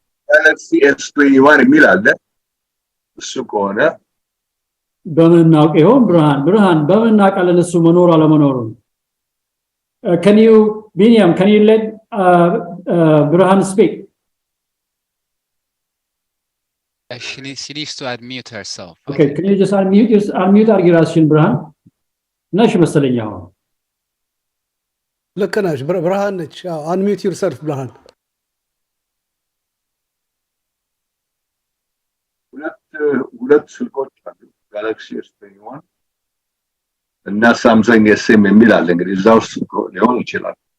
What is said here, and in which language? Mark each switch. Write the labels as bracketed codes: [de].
[am] Galaxy S21 የሚል አለ እሱ ከሆነ በምን እናውቅ ይሆን ብሩሃን በምን እናውቃለን እሱ መኖር አለመኖሩን [en] can you let Burhan speak? She needs to unmute herself. Okay, can you just unmute [am] አርጊራሽን ብርሃን ነሽ መሰለኝ አሁን ልክ ነሽ ብርሃን ነች [en] unmute yourself [am] ብርሃን ሁለት ስልኮች አሉ Galaxy S21 እና Samsung SM የሚል አለ እንግዲህ እዛው ሊሆን ይችላል